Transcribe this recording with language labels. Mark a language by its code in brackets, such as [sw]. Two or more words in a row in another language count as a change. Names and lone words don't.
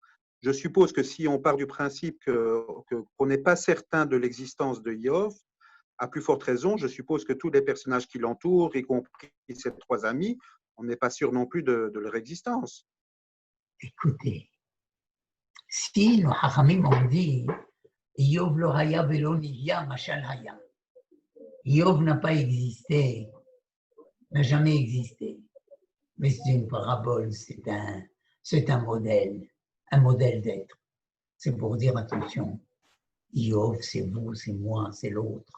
[fr] Je suppose que si on part du principe qu'on n'est pas certain de l'existence de Iov, à plus forte raison, je suppose que tous les personnages qui l'entourent, y compris ses trois amis, on n'est pas sûr non plus de leur existence. Écoutez, si nos Hachamim ont dit [he] איוב לא היה ולא נברא משל היה, [fr] Iov n'a pas existé, n'a jamais existé, mais c'est une parabole, c'est un modèle d'être. C'est pour dire attention, Iov, c'est vous, c'est moi, c'est l'autre.